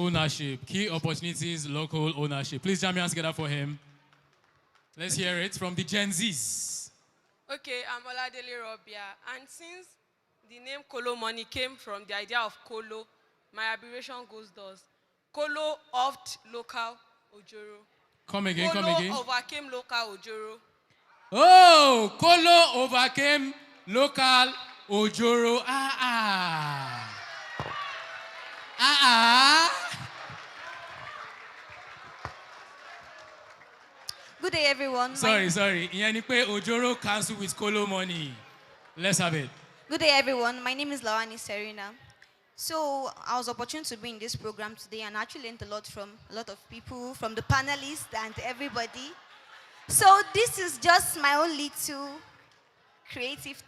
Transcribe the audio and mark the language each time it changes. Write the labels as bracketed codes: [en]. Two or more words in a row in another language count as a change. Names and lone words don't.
[en] Ownership. Key opportunities, local ownership. Please jam your hands together for him. Let's hear it from the Gen Zs. Okay, I'm Oladele Robia, and since the name Kolomoni came from the idea of Kolo, my abbreviation goes thus. Kolo oft local Ojoro. Come again, Kolo come again. overcame local Ojoro. Oh, Kolo overcame local Ojoro. Good day, everyone. Sorry. [yo] Ìyẹn ni pé Ojoro [en] cancel with [yo] Kolomoni. [en] Let's have it. Good day, everyone. My name is Lawani Serena. So I was opportune to be in this program today, and I actually learned a lot from a lot of people, from the panelists and everybody. So this is just my own little creative thought.